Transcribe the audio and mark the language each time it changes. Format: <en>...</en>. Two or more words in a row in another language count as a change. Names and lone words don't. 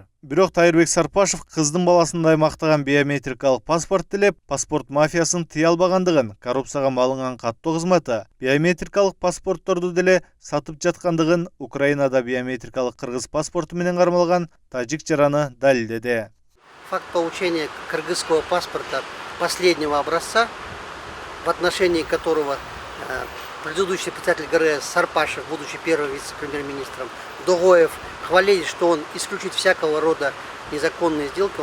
<ky>Бирок Тайырбек Сарпашев кыздын баласындай мактаган биометрикалык паспорт деле паспорт мафиясын тыя албагандыгын, коррупцияга малынган каттоо кызматы биометрикалык паспортторду деле сатып жаткандыгын Украинада биометрикалык кыргыз паспорту менен кармалган тажик жараны далилдеди.</ky> <ru>Факт получения кыргызского паспорта последнего образца, в отношении которого предыдущий председатель ГРС Сарпашев, будучи первым вице-премьер-министром, Догоев хвалились, что он исключит всякого рода незаконные сделки.</ru>